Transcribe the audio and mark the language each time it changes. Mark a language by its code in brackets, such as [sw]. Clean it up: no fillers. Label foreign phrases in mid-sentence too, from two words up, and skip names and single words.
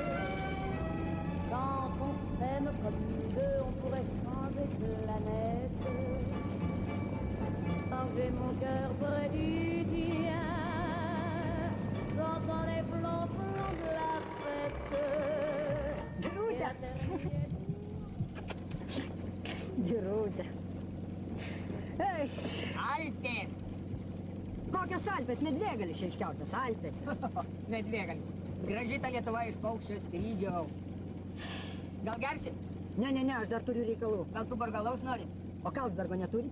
[fr] Quand on s'aime comme nous deux, on pourrait changer de planète. Quand j'ai mon cœur près du tien, j'entends les flancs de la fête. Грудя! Грудя! [lt] Ei! Alpės! Kokios Alpės? Medvėgalis čia aiškiausias. Alpės. Medvėgalis. Graži ta Lietuva iš paukščio skrydžio. Gal gersi? Ne, aš dar turiu reikalų. Gal tu burgalaus nori? O Karlsbergo neturite?